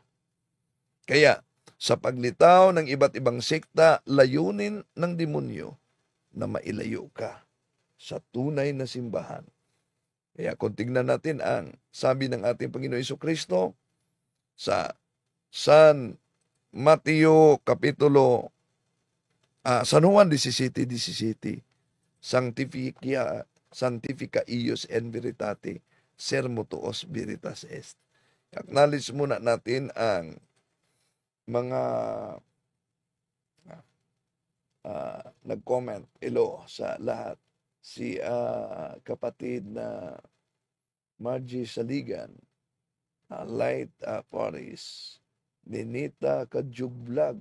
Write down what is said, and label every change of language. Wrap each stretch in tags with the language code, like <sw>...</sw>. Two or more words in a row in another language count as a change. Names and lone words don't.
<tl>Kaya, sa paglitaw ng iba't ibang sekta, layunin ng demonyo na mailayo ka sa tunay na simbahan. Kaya kung tignan natin ang sabi ng ating Panginoon Jesucristo sa San Mateo Kapitulo San Juan 17:17.</tl> <la>Sanctifica ius en veritate, sermo tuos veritas est.</la> <tl>Acknowledge muna natin ang mga nag-comment. Hello sa lahat. Si kapatid na Margie Saligan, Light Paris, Ninita Kadyug Vlog.</tl>